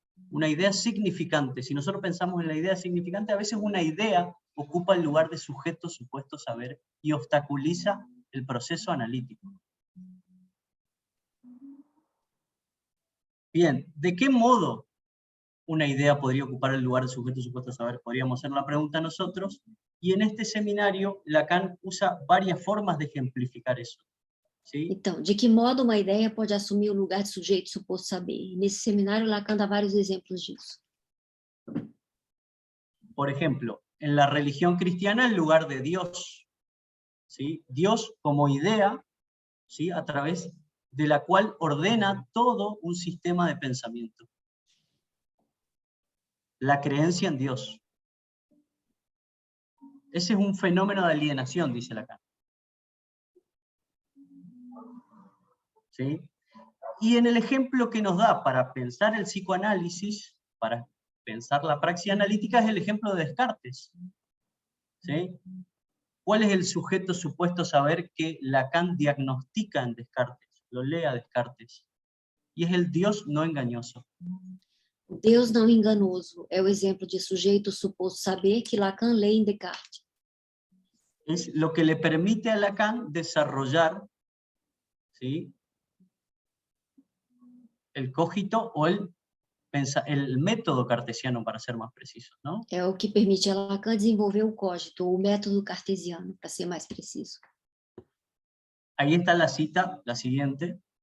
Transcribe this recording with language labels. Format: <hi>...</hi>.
<es>Una idea significante. Si nosotros pensamos en la idea significante, a veces una idea ocupa el lugar de sujeto supuesto saber y obstaculiza el proceso analítico. Bien, ¿de qué modo una idea podría ocupar el lugar del sujeto supuesto saber? Podríamos hacer la pregunta nosotros, y en este seminario Lacan usa varias formas de ejemplificar eso. ¿Sí?</es> <pt>Então, de que modo uma ideia pode assumir o lugar de sujeito suposto saber? E nesse seminário, Lacan dá vários exemplos disso.</pt> <es>Por ejemplo, en la religión cristiana el lugar de Dios. ¿Sí? Dios como idea, ¿sí? A través de la cual ordena todo un sistema de pensamiento. La creencia en Dios. Ese es un fenómeno de alienación, dice Lacan. ¿Sí? Y en el ejemplo que nos da para pensar el psicoanálisis, para pensar la praxis analítica, es el ejemplo de Descartes. ¿Sí? ¿Cuál es el sujeto supuesto saber que Lacan diagnostica en Descartes? Lo lee a Descartes. Y es el Dios no engañoso.</es> <pt>Deus não enganoso é o exemplo de sujeito suposto saber que Lacan lê em Descartes.</pt> <es>Es lo que le permite a Lacan desarrollar, ¿sí?, el cogito o el método cartesiano, para ser más preciso, ¿no?</es> <pt>É o que permite a Lacan desenvolver o cogito, o método cartesiano, para ser mais preciso.</pt> <es>Ahí está la cita, la siguiente.</es>